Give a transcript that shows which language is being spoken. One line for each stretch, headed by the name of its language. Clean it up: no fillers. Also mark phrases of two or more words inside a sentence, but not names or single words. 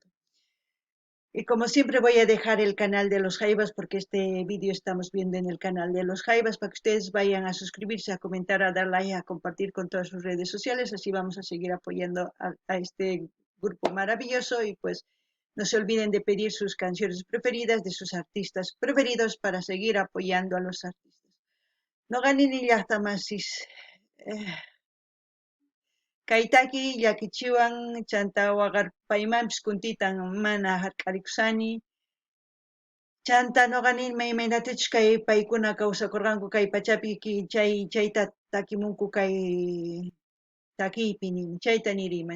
Spanish: Y como siempre voy a dejar el canal de los Jaivas porque este vídeo estamos viendo en el canal de los Jaivas para que ustedes vayan a suscribirse, a comentar, a dar like, a compartir con todas sus redes sociales. Así vamos a seguir apoyando a este grupo maravilloso y pues no se olviden de pedir sus canciones preferidas de sus artistas preferidos para seguir apoyando a los artistas. No ganen ni hasta más.
Quechua: Kaytaki llakichiwan chanta waqarpaymanpis kuntitan mana hark'arikusani. Chanta ñuqanimi imaynatachik kay paykuna kawsakurqanku kay pachapi chayta takimunku kay takiypi nini chayta niriyman.